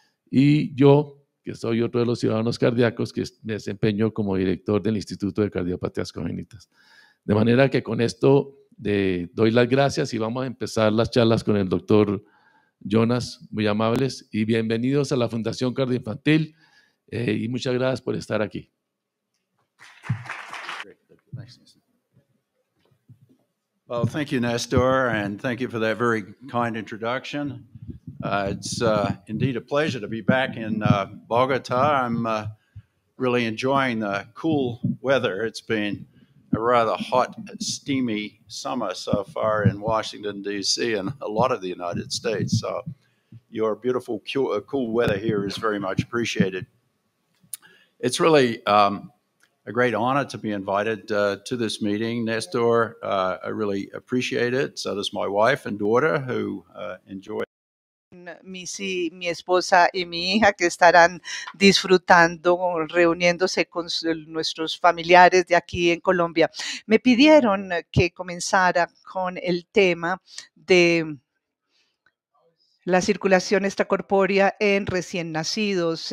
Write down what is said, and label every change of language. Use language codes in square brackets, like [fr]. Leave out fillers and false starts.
[es] Y yo, que soy otro de los cirujanos cardíacos, que me desempeño como director del Instituto de Cardiopatías Congénitas. De manera que con esto doy las gracias y vamos a empezar las charlas con el doctor Jonas, muy amables, y bienvenidos a la Fundación Cardioinfantil y muchas gracias por estar aquí. [en] Well, thank you, Nestor, and thank you for that very kind introduction. It's indeed a pleasure to be back in Bogota. I'm really enjoying the cool weather. It's been a rather hot, steamy summer so far in Washington, D.C. and a lot of the United States. So your beautiful, cool weather here is very much appreciated. It's really a great honor to be invited to this meeting, Nestor. I really appreciate it. So does my wife and daughter who enjoy. [es] Mi esposa y mi hija que estarán disfrutando, reuniéndose con nuestros familiares de aquí en Colombia. Me pidieron que comenzara con el tema de la circulación extracorpórea en recién nacidos.